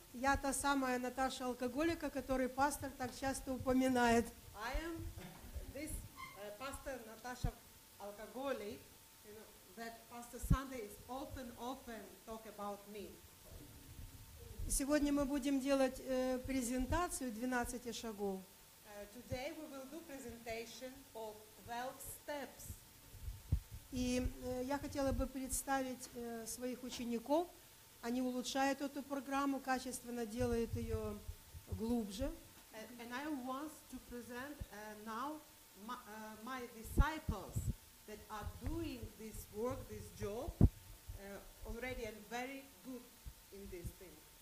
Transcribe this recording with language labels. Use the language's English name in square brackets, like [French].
[Russian] Я та самая Наташа алкоголика, которую пастор так часто упоминает. [English] I am this Pastor Natasha Alcoholic, that Pastor Sunday is often talk about me. [Russian] Сегодня мы будем делать презентацию 12 шагов. [English] Today we will do presentation of 12 steps. [Russian] И я хотела бы представить своих учеников. Они улучшают эту программу, качественно делают ее глубже. [English] And I want to present now my disciples that are doing this work, this job, already and very good in this thing.